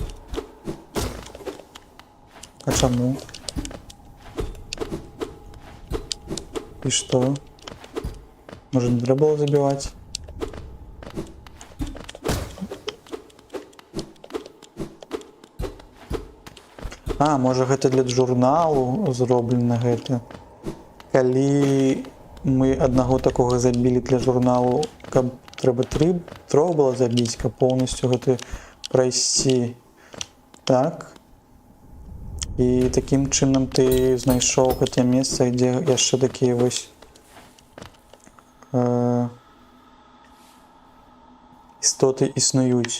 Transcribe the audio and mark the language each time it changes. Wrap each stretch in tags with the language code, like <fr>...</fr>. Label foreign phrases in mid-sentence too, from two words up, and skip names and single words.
<uk>А чому? І що? Може, не треба було забивати?</uk> <be>Може гэта для журналу зроблена гэта. Калі мы аднаго такога забілі для журналу, каб трэба трох было забіць, каб поўнасцю гэта прайсці. Так. І такім чынам ты знайшоў гэтае месца, дзе яшчэ такія вось істоты існуюць.</be>